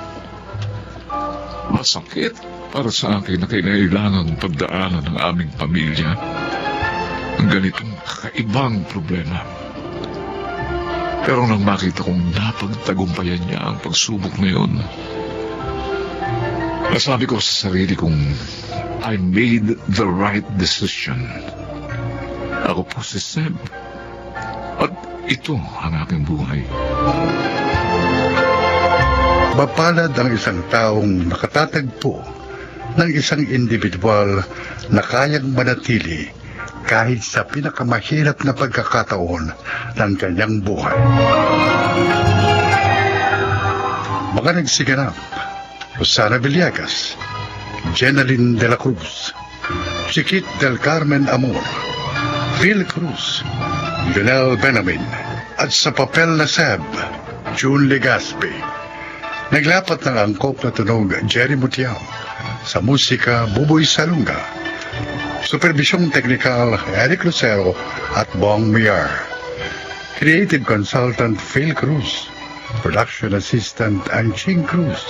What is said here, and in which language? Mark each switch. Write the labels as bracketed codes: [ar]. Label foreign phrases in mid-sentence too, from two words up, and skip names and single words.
[tl] Masakit para sa akin na kailangan pagdaanan ng aming pamilya ang ganitong kakaibang problema. Pero nang makita kong napagtagumpayan niya ang pagsubok na yun, nasabi ko sa sarili kong [en] I made the right decision. [tl] Ako po si Seb. At ito ang aking buhay. Mapalad ang isang taong nakatatagpo ng isang individual na kayang manatili kahit sa pinakamahirap na pagkakataon ng kanyang buhay. Mga nagsiganap: Rosana Villegas, Jenaline de la Cruz, Chiquit del Carmen Amor, Phil Cruz, Lionel Benamin, at sa papel na Seb, June Legaspi. Naglapat ng angkop na tunog Jerry Mutiao, sa musika Buboy Salunga, supervisyong teknikal Eric Lucero at Bong Miar, [en] creative consultant [tl] Phil Cruz, [en] production assistant [tl] Anching Cruz.